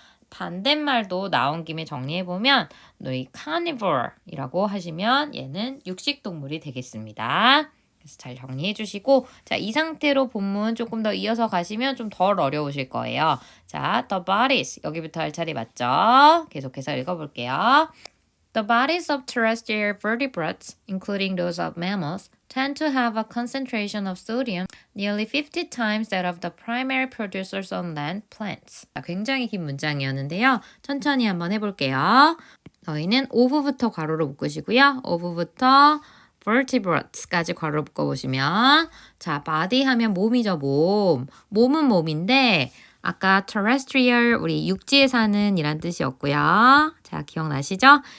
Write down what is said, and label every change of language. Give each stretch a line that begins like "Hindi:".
Korean: 반대말도 나온 김에 정리해보면 너희 carnivore이라고 하시면 얘는 육식 동물이 되겠습니다. 그래서 잘 정리해 주시고 자, 이 상태로 본문 조금 더 이어서 가시면 좀 덜 어려우실 거예요. 자,
English: the bodies
Korean: 여기부터 할 차례 맞죠? 계속해서 읽어볼게요.
English: The bodies of terrestrial vertebrates, including those of mammals, tend to have a concentration of sodium nearly 50 times that of the primary producers on land plants.
Korean: 굉장히 긴 문장이었는데요. 천천히 한번 해볼게요. 너희는 of부터 괄호로 묶으시고요. of부터 vertebrates까지 괄호 묶어보시면 자, body 하면 몸이죠, 몸. 몸은 몸인데 아까 terrestrial 우리 육지에 사는 이란 뜻이었고요. 자, 기억나시죠?